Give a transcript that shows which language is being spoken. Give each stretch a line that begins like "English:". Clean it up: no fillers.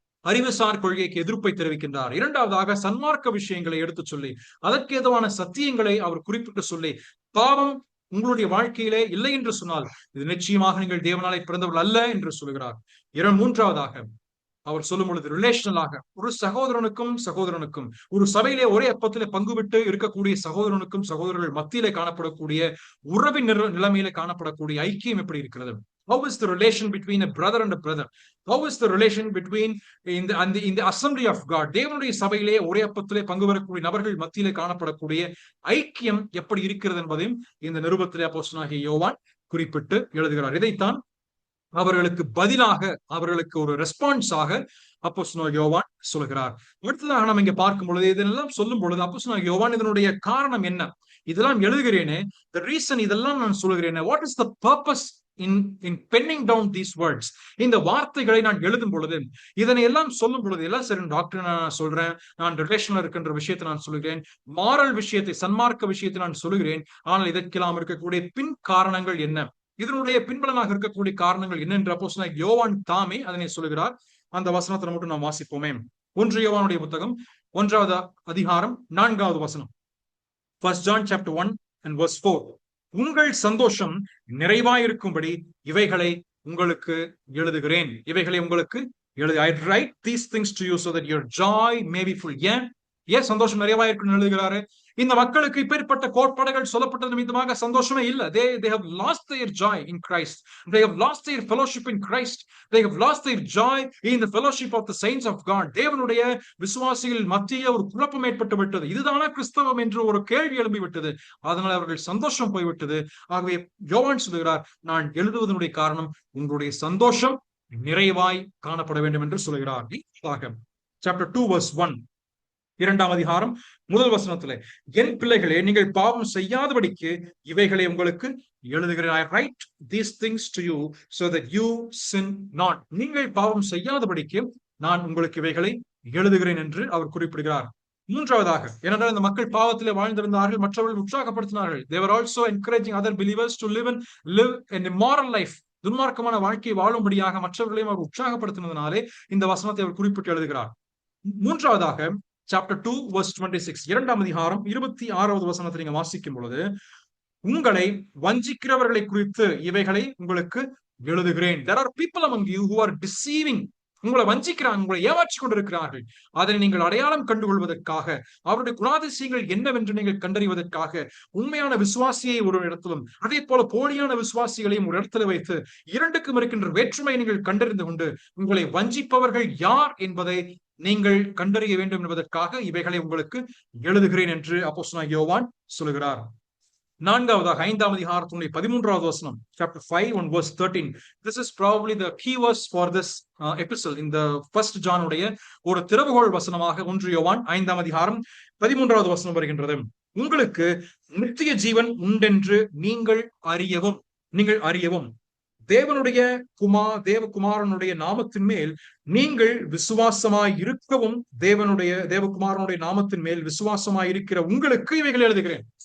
Tamil: அறிவுசார் கொள்கைக்கு எதிர்ப்பை தெரிவிக்கின்றார். இரண்டாவதாக சன்மார்க்க விஷயங்களை எடுத்து சொல்லி அதற்கு ஏதுவான சத்தியங்களை அவர் குறிப்பிட்டு சொல்லி, பாவம் உங்களுடைய வாழ்க்கையிலே இல்லை என்று சொன்னால் இது நிச்சயமாக நீங்கள் தேவனாலே பிறந்தவர்கள் அல்ல என்று சொல்கிறார். மூன்றாவதாக அவர் சொல்லும் பொழுது ரிலேஷனலாக ஒரு சகோதரனுக்கும் ஒரு சபையிலே ஒரே அப்பத்திலே பங்கு விட்டு இருக்கக்கூடிய சகோதரனுக்கும் சகோதரர்கள் மத்தியிலே காணப்படக்கூடிய உறவின் நிலைமையிலே காணப்படக்கூடிய ஐக்கியம் எப்படி இருக்கிறது?
English: How is the relation between a brother and a brother? How is the relation between in the assembly of God?
Tamil: தேவனுடைய சபையிலே ஒரே அப்பத்திலே பங்கு பெறக்கூடிய நபர்கள் மத்தியிலே காணப்படக்கூடிய ஐக்கியம் எப்படி இருக்கிறது என்பதையும் இந்த நிருபத்திலே அப்போஸ்தலனாகிய யோவான் குறிப்பிட்டு எழுதுகிறார். இதைத்தான் அவர்களுக்கு பதிலாக, அவர்களுக்கு ஒரு ரெஸ்பான்ஸாக அப்போஸ்தலனாகிய யோவான் சொல்கிறார். அடுத்ததாக நம்ம இங்க பார்க்கும் பொழுது, இதெல்லாம் சொல்லும் பொழுது அப்போஸ்தலனாகிய யோவான் இதனுடைய காரணம் என்ன, இதெல்லாம் எழுதுகிறேனே,
English: the reason
Tamil: இதெல்லாம் நான் சொல்லுகிறேனே,
English: what is the purpose in penning down these words?
Tamil: இந்த வார்த்தைகளை நான் எழுதும் பொழுது, இதனை எல்லாம் சொல்லும் பொழுது, எல்லாம் சரி டாக்டர் நான் சொல்றேன், நான் ரிலேஷன்ல இருக்கின்ற விஷயத்தை நான் சொல்லுகிறேன், மாரல் விஷயத்தை, சன்மார்க்க விஷயத்தை நான் சொல்லுகிறேன், ஆனால் இதற்கெல்லாம் இருக்கக்கூடிய பின் காரணங்கள் என்ன, இதனுடைய பின்பலனாக இருக்கக்கூடிய காரணங்கள் என்ன என்று அப்போஸ்தலனாகிய யோவான் தாமே அதனை சொல்லுகிறார். அந்த வசனத்தை மட்டும் நாம் வாசிப்போமே. 1 யோவானுடைய புத்தகம் 1வது அதிகாரம் 4வது வசனம்.
English: 1 John chapter 1 and verse 4.
Tamil: உங்கள் சந்தோஷம் நிறைவாயிருக்கும்படி இவைகளை உங்களுக்கு எழுதுகிறேன். இவைகளை உங்களுக்கு
English: I write these things to you so that your joy may be full.
Tamil: ஏன் சந்தோஷம் நிறைவாயிருக்குன்னு எழுதுகிறாரு? இந்த மக்களுக்கு இப்பேற்பட்ட கோட்பாடுகள் சொல்லப்பட்டது நிமித்தமாக சந்தோஷமே இல்லை.
English: They have lost their joy in Christ. They have lost their fellowship in Christ. They have lost their joy in the fellowship of the saints of God.
Tamil: தேவனுடைய விசுவாசிகள் மத்திய ஒரு குழப்பம் ஏற்பட்டு விட்டது. இதுதானா கிறிஸ்தவம் என்று ஒரு கேள்வி எழும்பி விட்டது. அதனால் அவர்கள் சந்தோஷம் போய்விட்டது. ஆகவே யோவான் சொல்கிறார், நான் எழுதுவதனுடைய காரணம் உங்களுடைய சந்தோஷம் நிறைவாய் காணப்பட வேண்டும் என்று சொல்கிறார்.
English: Chapter 2 verse 1,
Tamil: 2ஆம் அதிகாரம் 1 வசனத்திலே, என் பிள்ளைகளே, நீங்கள் பாவம் செய்யாதபடிக்கு இவைகளை உங்களுக்கு எழுதுகிறேன்.
English: I write these things to you so that you sin not.
Tamil: நீங்கள் பாவம் செய்யாதபடிக்கு நான் உங்களுக்கு இவைகளை எழுதுகிறேன் என்று அவர் குறிப்பிடுகிறார். மூன்றாவதாக, ஏனென்றால் இந்த மக்கள் பாவத்திலே வாழ்ந்திருந்தார்கள், மற்றவர்கள் உற்சாகப்படுத்தினார்கள்.
English: They were also encouraging other believers to live an immoral life.
Tamil: துன்மார்க்கமான வாழ்க்கையை வாழும்படியாக மற்றவர்களையும் அவர் உற்சாகப்படுத்தினதுனாலே இந்த வசனத்தை அவர் குறிப்பிட்டு எழுதுகிறார். மூன்றாவதாக,
English: chapter 2 verse 26,
Tamil: 2ஆம் அதிகாரம் 26வது வசனத்தை நீங்க வாசிக்கும் பொழுது, உங்களை வஞ்சிக்கிறவர்களை குறித்து இவைகளை உங்களுக்கு எழுதுகிறேன்.
English: There are people among you who are deceiving.
Tamil: உங்களை வஞ்சிக்கிறாங்க, உங்களை ஏமாற்றிக் கொண்டிருக்கிறார்கள். அதனை நீங்கள் அடையாளம் கண்டுகொள்வதற்காக, அவருடைய குணாதிசயங்கள் என்னவென்று நீங்கள் கண்டறிவதற்காக, உண்மையான விசுவாசியை ஒரு இடத்திலும் அதே போல போலியான விசுவாசிகளையும் ஒரு இடத்துல வைத்து இரண்டுக்கும் இருக்கின்ற வேற்றுமையை நீங்கள் கண்டறிந்து கொண்டு உங்களை வஞ்சிப்பவர்கள் யார் என்பதை நீங்கள் கண்டறிய வேண்டும் என்பதற்காக இவைகளை உங்களுக்கு எழுதுகிறேன் என்று அப்போஸ்தலனாகிய யோவான் சொல்கிறார். நான்காவதாக, 5ஆம் அதிகாரத்தினுடைய 13வது வசனம்,
English: chapter 5 and verse 13. This is probably the key verse for this epistle in the 1st John
Tamil: உடைய ஒரு திறவுகோல் வசனமாக 1 யோவான் 5ஆம் அதிகாரம் 13வது வசனம் வருகின்றது. உங்களுக்கு நித்திய ஜீவன் உண்டென்று நீங்கள் அறியவும் தேவனுடைய தேவகுமாரனுடைய நாமத்தின் மேல் நீங்கள் விசுவாசமாய் இருக்கவும், தேவகுமாரனுடைய நாமத்தின் மேல் விசுவாசமாய் இருக்கிற உங்களுக்கு இவைகள் எழுதுகிறேன்.